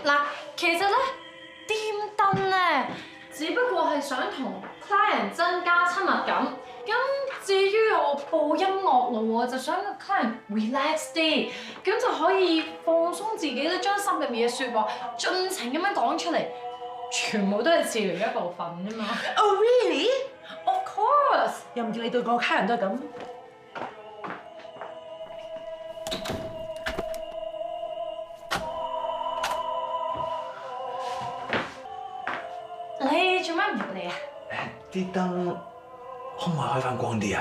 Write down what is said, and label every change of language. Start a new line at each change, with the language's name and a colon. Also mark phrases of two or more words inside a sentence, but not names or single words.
Cantonese: 嗱，其實咧，掂燈咧，只不過係想同 client 增加親密感。咁至於我播音樂咯，我就想個 client relax 啲，咁就可以放鬆自己咧，將心裏面嘅説話盡情咁樣講出嚟，全部都係治療一部分啫嘛。
English: Oh really? Of course。
Cantonese: 又唔叫你對個客人都係咁。你做咩唔入嚟啊？啲燈可唔可以開翻光啲啊